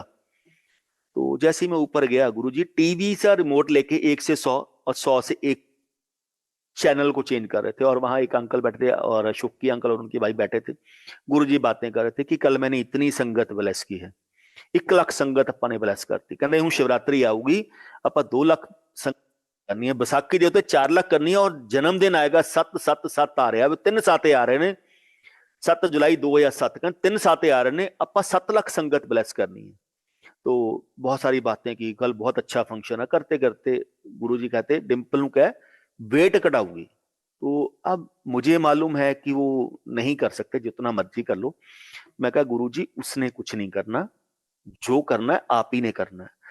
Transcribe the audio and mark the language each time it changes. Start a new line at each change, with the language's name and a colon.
Hindi: तो जैसे ही मैं ऊपर गया, गुरुजी टीवी से रिमोट लेके 1 से 100 और 100 से 1 चैनल को चेंज कर रहे थे, और वहां एक अंकल बैठे थे और शुक्की अंकल और उनकी भाई बैठे थे। गुरुजी बातें कर रहे थे कि कल मैंने इतनी संगत ब्लेस की है,
Punjabi: 1 ਲੱਖ ਸੰਗਤ ਆਪਾਂ ਨੇ ਬਲੈਸ ਕਰਤੀ। ਕਹਿੰਦੇ ਹੁਣ ਸ਼ਿਵਰਾਤਰੀ ਆਊਗੀ, ਆਪਾਂ 2 ਲੱਖ ਸੰਗਤ ਕਰਨੀ ਹੈ, ਵਿਸਾਖੀ ਦੇ ਉੱਤੇ 4 ਲੱਖ ਕਰਨੀ ਹੈ, ਔਰ ਜਨਮ ਦਿਨ ਆਏਗਾ 777 ਆ ਰਿਹਾ, 3 ਸਾਤੇ ਆ ਰਹੇ ਨੇ, 7 ਜੁਲਾਈ 2007 ਕਹਿੰਦੇ 3 ਸਾਤੇ ਆ ਰਹੇ ਨੇ, ਆਪਾਂ 7 ਲੱਖ ਸੰगत
Hindi: ब्लेस करनी है। तो बहुत सारी बातें की, कल बहुत अच्छा फंक्शन है। करते करते गुरुजी कहते डिंपल नु कह वेट घटाऊंगी। तो अब मुझे मालूम है कि वो नहीं कर सकते, जितना मर्जी कर लो। मैं कहा गुरुजी उसने कुछ नहीं करना, जो करना है आप ही ने करना है।